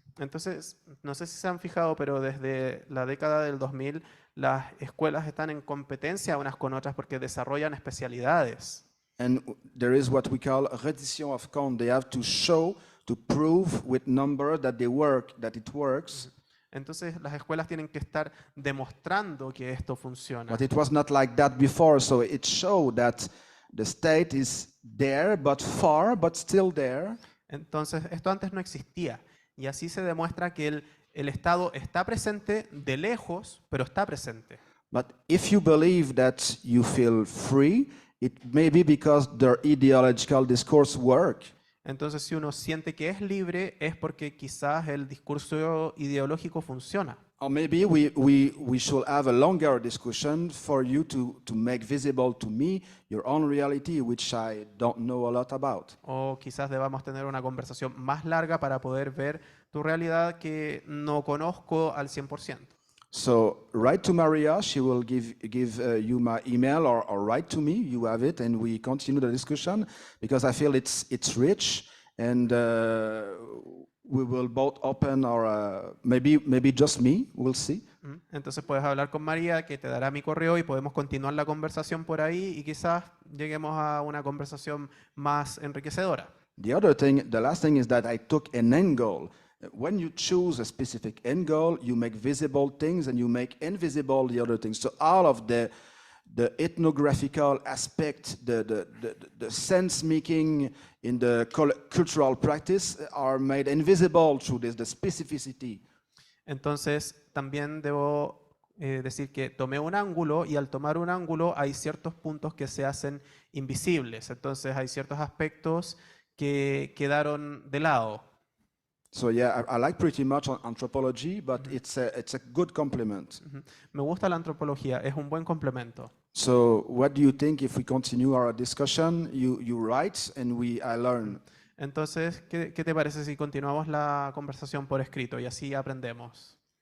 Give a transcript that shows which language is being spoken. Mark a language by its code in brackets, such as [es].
[es] Entonces, no sé si se han fijado, pero desde la década del 2000 las escuelas están en competencia unas con otras porque desarrollan especialidades. [en] And there is what we call a reddition of count. They have to show, to prove with number that they work, that it works. [es] Entonces, las escuelas tienen que estar demostrando que esto funciona. [en] But it was not like that before, so it showed that the state is there, but far, but still there. [es] Entonces, esto antes no existía. Y así se demuestra que el Estado está presente de lejos, pero está presente. [en] But if you believe that you feel free, it may be because their ideological discourse work. [es] Entonces, si uno siente que es libre, es porque quizás el discurso ideológico funciona. [en] Or maybe we should have a longer discussion for you to make visible to me your own reality, which I don't know a lot about. [es] O quizás debamos tener una conversación más larga para poder ver tu realidad que no conozco al 100%. [en] So write to Maria, she will give you my email, or write to me, you have it, and we continue the discussion because I feel it's rich, and we will both open our, maybe just me, we'll see. [es] Entonces puedes hablar con María, que te dará mi correo y podemos continuar la conversación por ahí y quizás lleguemos a una conversación más enriquecedora. [en] The last thing is that I took an angle. When you choose a specific end goal, you make visible things and you make invisible the other things. So all of the ethnographical aspect, the sense making in the cultural practice are made invisible through this, the specificity. [es] Entonces también debo decir que tomé un ángulo y al tomar un ángulo hay ciertos puntos que se hacen invisibles. Entonces hay ciertos aspectos que quedaron de lado. [en] So yeah, I like pretty much anthropology, but it's a good complement. [es] Me gusta la antropología, es un buen complemento. [en] So what do you think if we continue our discussion? You write and I learn. [es] Entonces, ¿qué te parece si continuamos la conversación por escrito y así aprendemos?